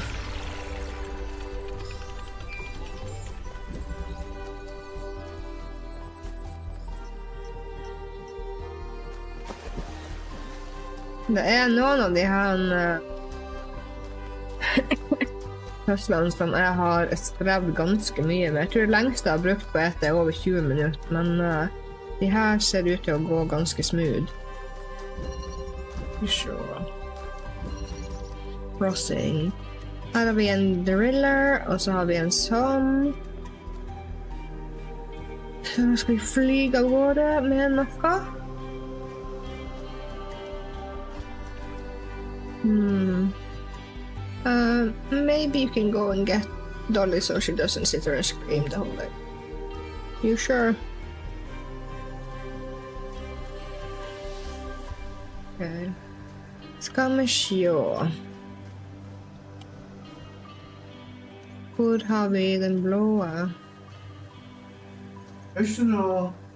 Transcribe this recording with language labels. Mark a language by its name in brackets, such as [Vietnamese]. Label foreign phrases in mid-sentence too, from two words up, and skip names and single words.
[Norwegian] Det er noen av de her puzzlene som jeg har strevd ganske mye med. Jeg tror det lengste jeg har brukt på et er over 20 minutter, men de her ser ut til å gå ganske smooth. [English] Sure. Crossing. [Norwegian] Her har vi en driller, og så har vi en sånn. Så nå skal vi flyge av gårde med noe. [English] Maybe you can go and get Dolly so she doesn't sit there and scream the whole day. You sure? Okay. [Norwegian] Skal vi se. Hvor har vi den blåe? Ikke noe.